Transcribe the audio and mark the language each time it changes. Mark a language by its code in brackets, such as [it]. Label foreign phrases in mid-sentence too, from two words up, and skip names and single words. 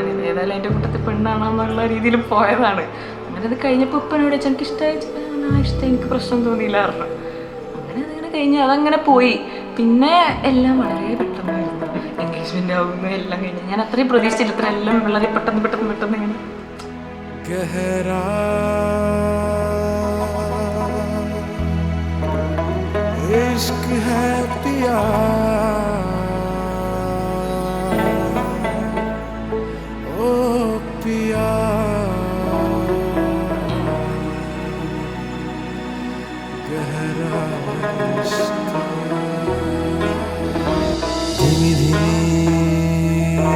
[ml] ഏതായാലും എൻ്റെ കൂട്ടത്തിൽ പെണ്ണാണെന്നുള്ള രീതിയിൽ പോയതാണ്. അങ്ങനെ അത് കഴിഞ്ഞപ്പോൾ ഇപ്പനോട് വെച്ചാൽ എനിക്ക് ഇഷ്ടമായി, ഇഷ്ടം, എനിക്ക് പ്രശ്നം തോന്നിയില്ല പറഞ്ഞു. അങ്ങനെ അതിങ്ങനെ കഴിഞ്ഞ് അതങ്ങനെ പോയി. പിന്നെ എല്ലാം വളരെ പെട്ടെന്നായിരുന്നു, എൻഗേജ്മെൻ്റ് ആവുന്നു എല്ലാം കഴിഞ്ഞ്. ഞാൻ അത്രയും പ്രതീക്ഷിച്ചില്ല, ഇത്ര എല്ലാം വളരെ പെട്ടെന്ന് ഇങ്ങനെ. [hi] इश्क है पिया ओ पिया गहरा इश्क धीमी धीमी